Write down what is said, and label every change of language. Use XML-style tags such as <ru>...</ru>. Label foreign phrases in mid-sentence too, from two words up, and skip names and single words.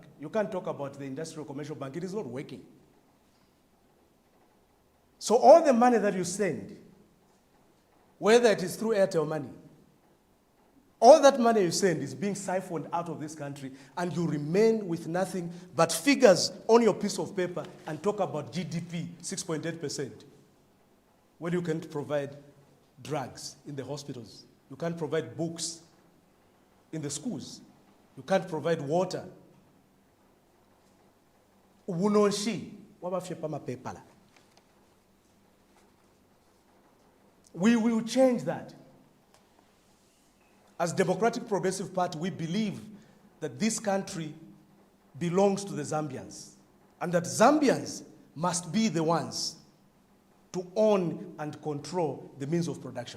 <en>You can't talk about the Industrial Commercial Bank, it is not working. So all the money that you send, whether it is through Airtel money, all that money you send is being siphoned out of this country, and you remain with nothing but figures on your piece of paper and talk about GDP, 6.8%. When you can't provide drugs in the hospitals, you can't provide books in the schools, you can't provide water.</en> <bem>Ubunonshi, wabafyepa pepala.</bem> <en>We will change that. As Democratic Progressive Party, we believe that this country belongs to the Zambians, and that Zambians must be the ones to own and control the means of production.</en>